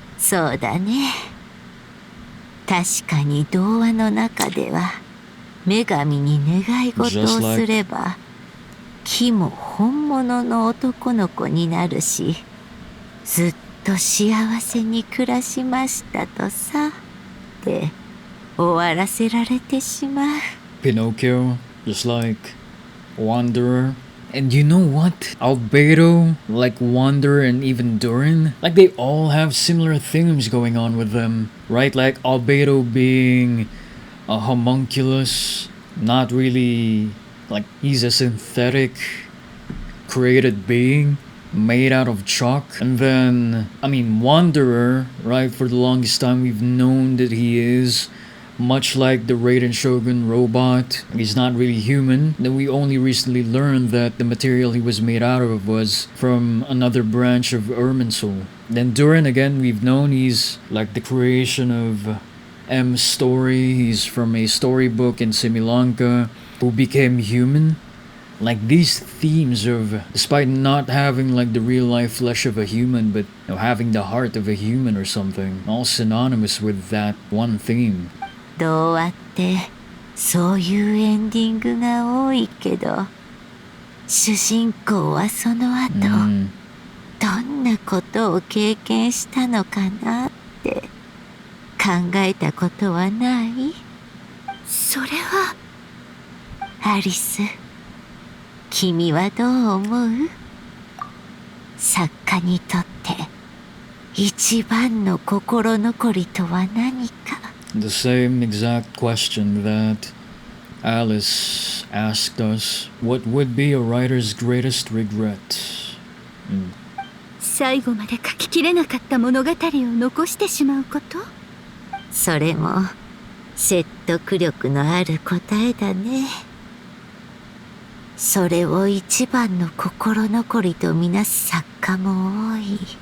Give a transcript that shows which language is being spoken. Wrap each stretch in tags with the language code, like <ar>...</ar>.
<ja>そうだね。確かに童話の中では女神に願い事をすれば木も本物の男の子になるし、ずっと幸せに暮らしましたとさで終わらせられてしまう。</ja> <en>Pinocchio, just like Wanderer. And you know what? Albedo, like Wanderer and even Durin, like they all have similar themes going on with them, right? Like Albedo being a homunculus, not really like he's a synthetic created being made out of chalk. And then, I mean, Wanderer, right? For the longest time, we've known that he is much like the Raiden Shogun robot. He's not really human. Then we only recently learned that the material he was made out of was from another branch of Irminsul. Then Durin, again, we've known he's like the creation of M's story. He's from a storybook in Similanka who became human. Like these themes of, despite not having like the real life flesh of a human, but having the heart of a human or something, all synonymous with that one theme.</en> <ja>童話ってそういうエンディングが多いけど、主人公はその後、どんなことを経験したのかなって考えたことはない？それはアリス、君はどう思う？作家にとって一番の心残りとは何か？</ja> <en>The same exact question that Alice asked us. What would be a writer's greatest regret?</en> <ja>最後まで書ききれなかった物語を残してしまうこと？それも説得力のある答えだね。それを一番の心残りとみなす作家も多い。</ja>